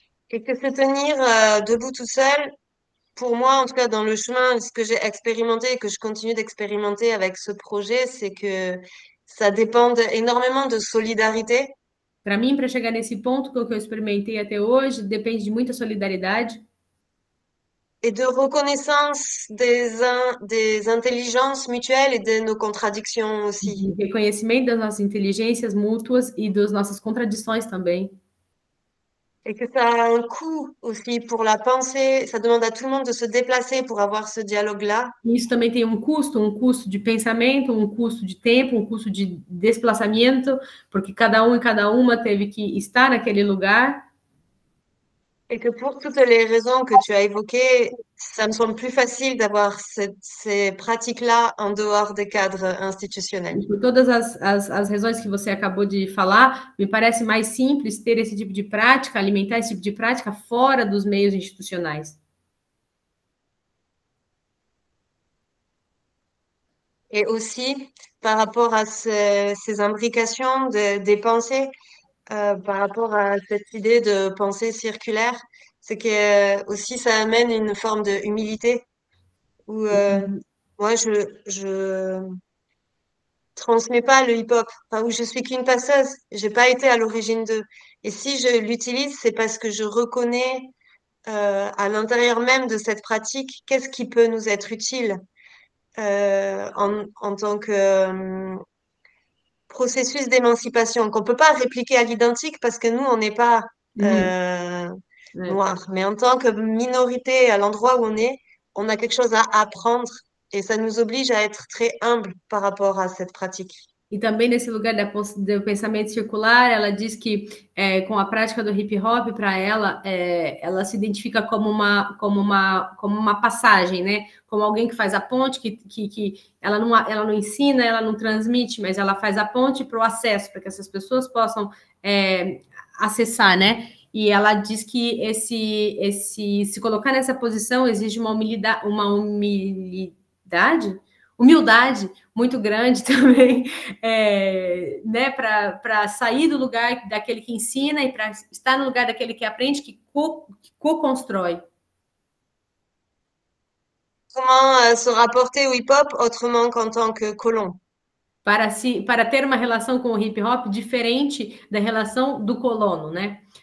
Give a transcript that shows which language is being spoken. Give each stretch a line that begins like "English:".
French: Et que se tenir debout tout seul, pour moi, en tout cas dans le chemin, ce que j'ai expérimenté et que je continue d'expérimenter avec ce projet, c'est que ça dépend énormément de solidarité.
Portuguese: Para mim, para chegar nesse ponto que eu experimentei até hoje, depende de muita solidariedade.
French: Et de reconnaissance des intelligences mutuelles et de nos contradictions aussi.
Portuguese: De reconhecimento das nossas inteligências mútuas e das nossas contradições também.
French: Et que ça a un coût aussi pour la pensée. Ça demande à tout le monde de se déplacer pour avoir ce dialogue-là.
Portuguese: Isso também tem um custo de pensamento, um custo de tempo, um custo de desplaçamento, porque cada um e cada uma teve que estar naquele lugar.
French: Et que pour toutes les raisons que tu as évoquées, ça me semble plus facile d'avoir ces pratiques-là en dehors des cadres institutionnels.
Portuguese: Por todas as razões que você acabou de falar, me parece mais simples ter esse tipo de prática, alimentar esse tipo de prática fora dos meios institucionais.
French: Et aussi, par rapport à ces imbrications des pensées, par rapport à cette idée de pensée circulaire, c'est que aussi ça amène une forme de humilité où moi je transmets pas le hip-hop, enfin, où je suis qu'une passeuse, j'ai pas été à l'origine d'eux. Et si je l'utilise, c'est parce que je reconnais à l'intérieur même de cette pratique qu'est-ce qui peut nous être utile en tant que processus d'émancipation qu'on peut pas répliquer à l'identique parce que nous, on n'est pas noirs. Mais en tant que minorité, à l'endroit où on a quelque chose à apprendre et ça nous oblige à être très humble par rapport à cette pratique.
Portuguese: E também nesse lugar do pensamento circular, ela diz que com a prática do hip hop, para ela, ela se identifica como uma passagem, né? Como alguém que faz a ponte, que ela não ensina, ela não transmite, mas ela faz a ponte para o acesso, para que essas pessoas possam acessar, né? E ela diz que se colocar nessa posição exige uma humildade, humildade muito grande também, né, para sair do lugar daquele que ensina e para estar no lugar daquele que aprende, que co-constrói.
French: Comment se rapporter au hip-hop autrement qu'en tant que colon?
Portuguese: Para ter uma relação com o hip hop diferente da relação do colono, né?